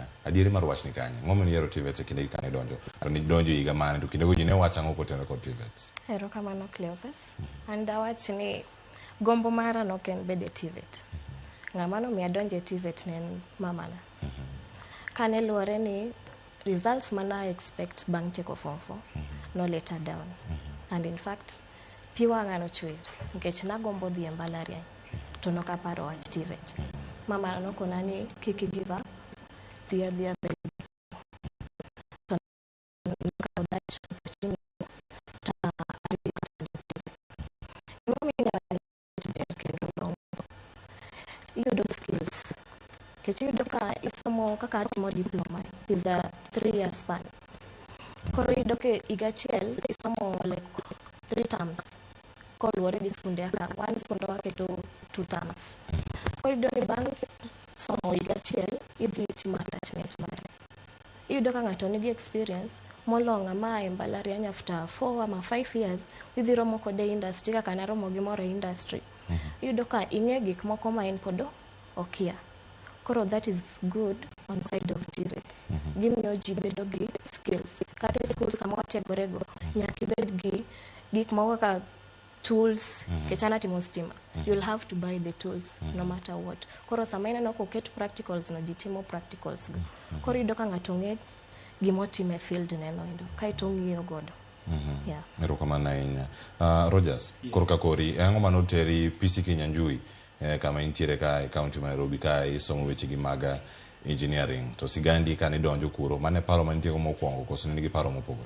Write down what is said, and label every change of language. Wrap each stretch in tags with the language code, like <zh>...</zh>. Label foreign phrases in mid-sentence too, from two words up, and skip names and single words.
<luo>Adieri mar wachni kanye? Ng'oma ni yero TVETs e kinde gi kane donjo? Aro ni donjo higa mane to kinde go ji ne wacha ng'o kotenore kod TVETs? Erokamano Cleophas. And awach ni gombo mara noken bede TVET. Ng'ama nomiyo adonje TVET ne en mamana. Kane luore ni results mana expect bang' tieko form 4 no later down.</luo> <en>And in fact,</en> <luo>piwa ng'ano chwer nikech nagombo dhi e mbalariany to nokaparo wach TVET. Mama nokona ni kik</luo> <en>give up,</en> <luo>dhia mbele. Yudo skills. Kech yudo ka isomo kaka atimo diploma</luo> <en>is a 3 year span.</en> <luo>Koro iyudo ke higa achiel isomo</luo> <en>like 3 terms</en> <luo>koluwore gi skunde aka one skunde waketo 2 terms. Koro iyudo ni bang' somo higa achiel idhi timo attachment mare. Iyudo ka ng'ato nigi experience molo ng'ama e mbalariany after 4 ama 5 years idhi romo kode industry kaka naromo gi moro industry. Iyudo ka ing'e gik moko ma en podo okia.</luo> <en>Koro that is good on side of TVET.</en> <luo>Gimiyo ji bedo gi skills. Kata e schools kama wategorego nyaka ibed gi gik moko kaka tools kechana timo stima.</luo> <en>You'll have to buy the tools no matter what.</en> <luo>Koro sama ineno koket practicals no ji timo practicals go. Koro iyudo ka ng'ato ng'e gimotime field neno endo kaito ong'iyo godo.</luo> <en>Yeah.</en> <luo>Erokamano ahinya. Rogers, korka kori, ang'o manoteri PC Kinyanjui kama intiere ka e kaunti ma Nairobi ka isomo weche gi mag engineering to sigandi ka ni donjo kuro mane paro mantie go mokwongo koso nigi paro mopogore?</luo>